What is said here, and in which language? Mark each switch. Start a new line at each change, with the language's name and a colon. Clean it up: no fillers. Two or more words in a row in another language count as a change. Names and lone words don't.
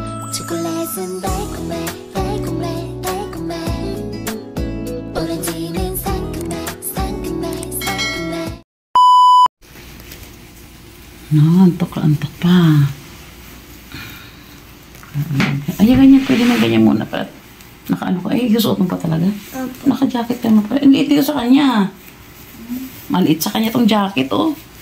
Korean: 초콜릿은 달콤해 달콤해 달콤해 오렌지는 상큼해 상큼해 상큼해.
Filipino: Antok pa. Ay, ganyan. Pwede na ganyan muna pa. Naka-ano ka. Ay, susuot mo pa talaga. Naka-jacket ka mo pa. Liit dito sa kanya. Maliit sa kanya tong jacket, oh.